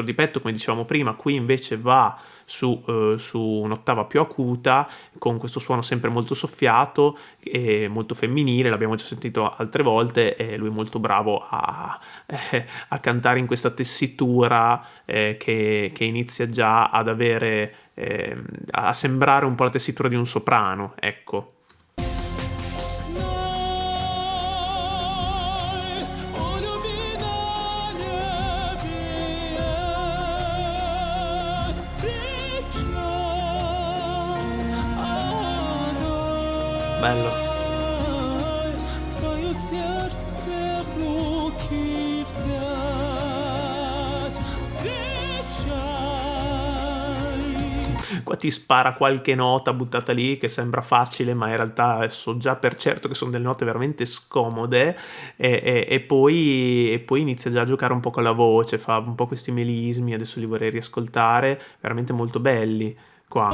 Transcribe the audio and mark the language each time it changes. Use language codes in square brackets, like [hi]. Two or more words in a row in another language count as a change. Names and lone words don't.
[it] di petto, come dicevamo prima, qui invece va su un'ottava più acuta, con questo suono sempre molto soffiato e molto femminile, l'abbiamo già sentito altre volte, e lui è molto bravo a cantare in questa tessitura che inizia già ad avere, a sembrare un po' la tessitura di un soprano, ecco. [ru] Знай, о любви на небе есть печаль. [it] Bello. [ru] Твое сердце в руки взять, встречай. [it] Qua ti spara qualche nota buttata lì che sembra facile, ma in realtà so già per certo che sono delle note veramente scomode, e poi inizia già a giocare un po' con la voce, fa un po' questi melismi, adesso li vorrei riascoltare, veramente molto belli qua.